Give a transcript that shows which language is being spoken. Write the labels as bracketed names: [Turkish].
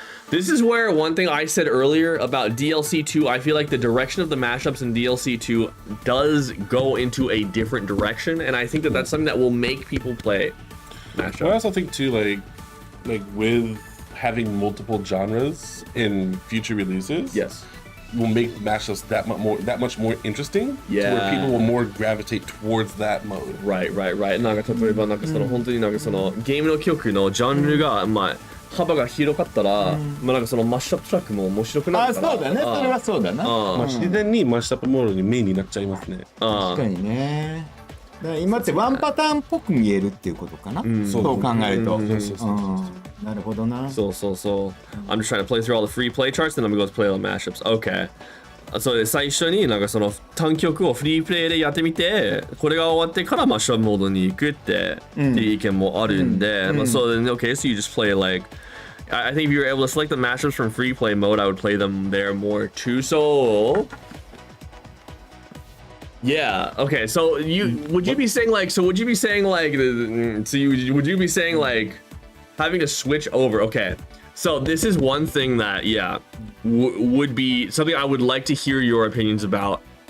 [English] This is where one thing I said earlier about DLC 2, I feel like the direction of the mashups in DLC 2 does go into a different direction, and I think that that's something that will make people play mashups. I also think too, like with having multiple genres in future releases, Yes. will make mashups that much more interesting. Yeah. To where people will more gravitate towards that mode. Right. [Japanese] なんか例えばなんかその本当になんかそのゲームの曲のジャンルがまあ幅が広かったら、まあなんかそのマッシュアップトラックも面白くなるから。そうだね、それはそうだな。まあ自然にマッシュアップモードにメインになっちゃいますね。確確かにね。だから今ってワンパターンっぽく見えるっていうことかな。そう考えると。なるほどな。 [English] So I'm just trying to play through all the free play charts, then I'm gonna go play all the mashups. Okay. [Japanese] それで最初になんかその単曲をフリープレイでやってみて、これが終わってからマッシュアップモードに行くっていう意見もあるんで、まあ [English] so then okay, so you just play like I think if you were able to select the mashups from free play mode, I would play them there more too. So yeah, okay. So would you be saying like having to switch over? Okay. So this is one thing that would be something I would like to hear your opinions about.